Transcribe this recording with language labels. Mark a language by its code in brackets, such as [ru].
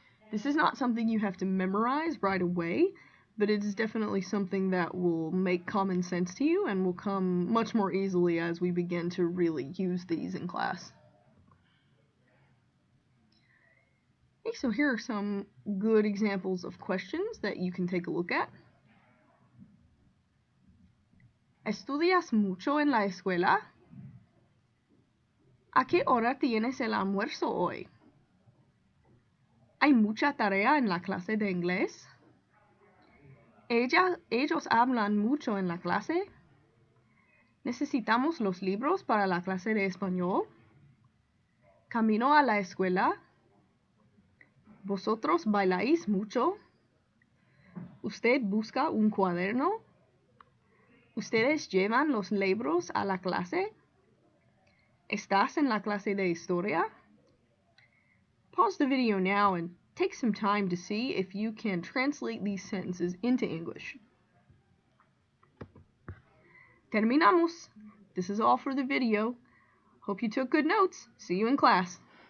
[en] This is not something you have to memorize right away, but it is definitely something that will make common sense to you and will come much more easily as we begin to really use these in class. Okay, so here are some good examples of questions that you can take a look at. [es] ¿Estudias mucho en la escuela? ¿A qué hora tienes el almuerzo hoy? ¿Hay mucha tarea en la clase de inglés? ¿Ellos hablan mucho en la clase? ¿Necesitamos los libros para la clase de español? ¿Camino a la escuela? ¿Vosotros bailáis mucho? ¿Usted busca un cuaderno? ¿Ustedes llevan los libros a la clase? ¿Estás en la clase de historia? [en] Pause the video now and take some time to see if you can translate these sentences into English. [es] Terminamos. [en] This is all for the video. Hope you took good notes. See you in class.